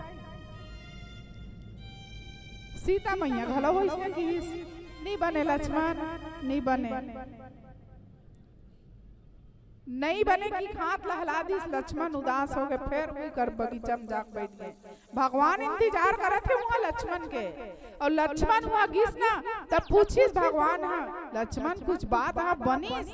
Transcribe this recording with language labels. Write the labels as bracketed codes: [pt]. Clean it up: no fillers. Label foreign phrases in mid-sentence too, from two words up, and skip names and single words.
[hne] सीता मैया घलो वैसे की नहीं बने लक्ष्मण, नहीं बने नहीं बने की हाथ लहला दी। लक्ष्मण उदास हो गए, फिर वही कर बगीचा में जाके बैठ गए। भगवान इंतजार करे थे वहाँ लक्ष्मण के, और लक्ष्मण हुआ गिस ना तब पूछिस भगवान लक्ष्मण कुछ बात बनीस?